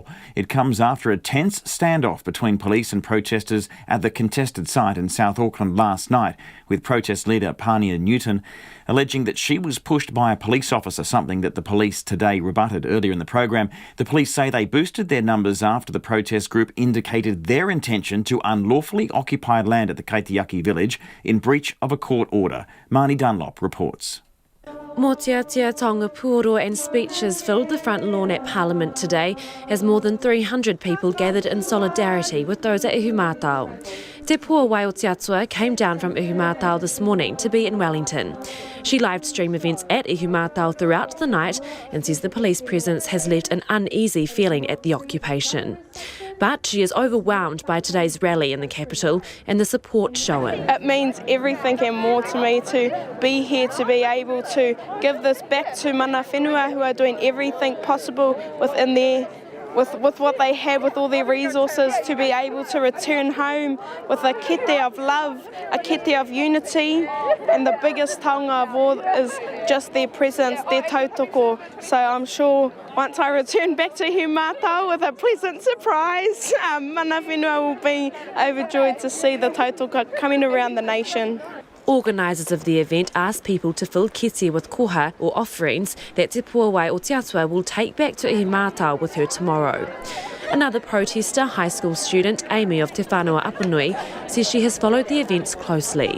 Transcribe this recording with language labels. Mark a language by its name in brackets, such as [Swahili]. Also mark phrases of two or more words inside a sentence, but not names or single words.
[English] It comes after a tense standoff between police and protesters at the contested site in South Auckland last night, with protest leader Pania Newton alleging that she was pushed by a police officer, something that the police today rebutted earlier in the program. The police say they they boosted their numbers after the protest group indicated their intention to unlawfully occupy land at the Kaitiaki village in breach of a court order. Marnie Dunlop reports. [Māori] Motiatia tonga puoro [English] and speeches filled the front lawn at Parliament today as more than 300 people gathered in solidarity with those at Ihumātao. Te Puawai o Te Atua came down from Ihumātao this morning to be in Wellington. She live-streamed events at Ihumātao throughout the night and says the police presence has left an uneasy feeling at the occupation. But she is overwhelmed by today's rally in the capital and the support shown. It means everything and more to me to be here, to be able to give this back to [Māori] mana whenua [English] who are doing everything possible within their with what they have, with all their resources, to be able to return home with a kete of love, a kete of unity, and the biggest taonga of all is just their presence, their tautoko. So I'm sure once I return back to Ihumātao with a pleasant surprise, [Māori] mana whenua [English] will be overjoyed to see the tautoko coming around the nation. Organisers of the event asked people to fill kete with koha or offerings that Te Puawai o Te Atua will take back to Ihumātao with her tomorrow. Another protester, high school student Amy of Te Whanua Apanui, says she has followed the events closely.